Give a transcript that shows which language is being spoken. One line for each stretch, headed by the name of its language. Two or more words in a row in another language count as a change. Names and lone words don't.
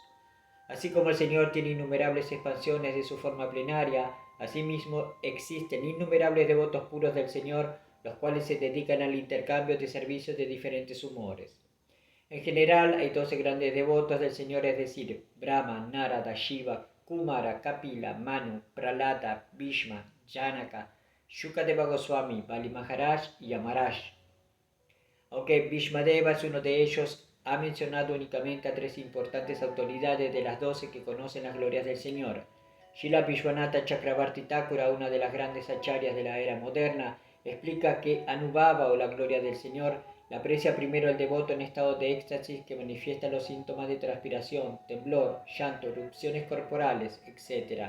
Spanish: Así como el Señor tiene innumerables expansiones de su forma plenaria, asimismo existen innumerables devotos puros del Señor, los cuales se dedican al intercambio de servicios de diferentes humores. En general, hay 12 grandes devotos del Señor, es decir, Brahma, Narada, Shiva, Kumara, Kapila, Manu, Prahlada, Bhishma, Janaka, Shukadeva Goswami, Bali Maharaj y Yamaraj. Aunque Bhishmadeva es uno de ellos, ha mencionado únicamente a 3 importantes autoridades de las 12 que conocen las glorias del Señor. Srila Vishwanatha Chakravarti Thakura, una de las grandes acharyas de la era moderna, explica que Anubhava, o la gloria del Señor, la aprecia primero el devoto en estado de éxtasis que manifiesta los síntomas de transpiración, temblor, llanto, erupciones corporales, etc.